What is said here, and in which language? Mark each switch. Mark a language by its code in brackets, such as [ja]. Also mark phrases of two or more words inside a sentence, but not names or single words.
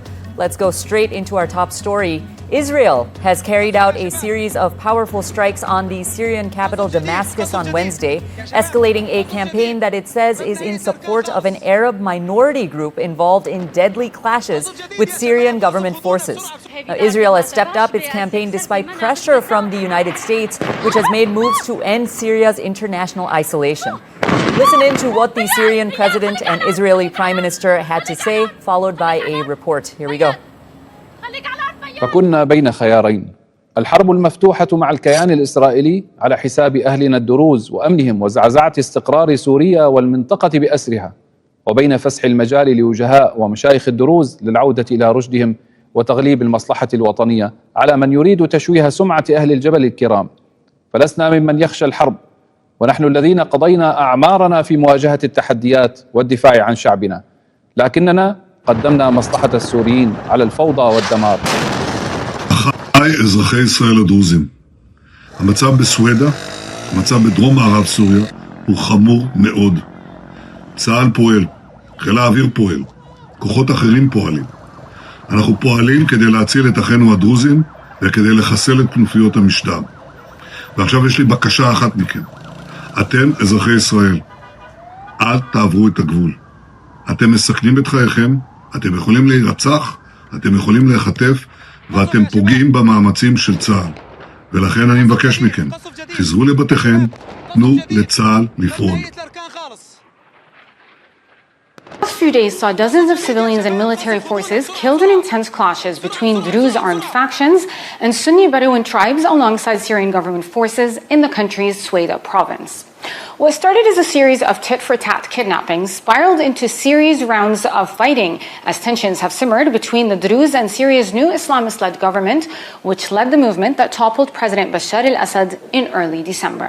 [en] Let's go straight into our top story. Israel has carried out a series of powerful strikes on the Syrian capital Damascus on Wednesday, escalating a campaign that it says is in support of an Arab minority group involved in deadly clashes with Syrian government forces. Now, Israel has stepped up its campaign despite pressure from the United States, which has made moves to end Syria's international isolation. Listen in to what the Syrian president and Israeli prime minister had to say, followed by a report. Here we go. [ar] فكنا بين خيارين: الحرب المفتوحة مع الكيان الإسرائيلي على حساب أهلنا الدروز وأمنهم وزعزعة استقرار سوريا والمنطقة بأسرها، وبين فسح المجال لوجهاء ومشايخ الدروز للعودة إلى رشدهم وتغليب المصلحة الوطنية على من يريد تشويه سمعة أهل الجبل الكرام. فلسنا ممن يخشى الحرب، ونحن الذين قضينا أعمارنا في مواجهة التحديات والدفاع عن شعبنا، לكننا قدمنا مصلحة السوريين على الفوضى والدمار. [he] אחיי אזרחי ישראל הדרוזים, המצב בסווידה, המצב בדרום מערב סוריה, הוא חמור מאוד. צה"ל פועל, חיל האוויר פועל, כוחות אחרים פועלים. אנחנו פועלים כדי להציל את אחינו הדרוזים וכדי לחסל את כנופיות המשטר. ועכשיו יש לי בקשה אחת מכם. אתם, אזרחי ישראל, אל תעברו את הגבול. אתם מסכנים את חייכם, אתם יכולים להירצח, אתם יכולים להיחטף, ואתם פוגעים במאמצים של צה"ל. ולכן אני מבקש מכם, חזרו לבתיכם, תנו לצה"ל לפעול. [en] The last few days saw dozens of civilians and military forces killed in intense clashes between Druze armed factions and Sunni Bedouin tribes alongside Syrian government forces in the country's Sweda province. What started as a series of tit-for-tat kidnappings spiraled into series rounds of fighting as tensions have simmered between the Druze and Syria's new Islamist-led government, which led the movement that toppled President Bashar al-Assad in early December.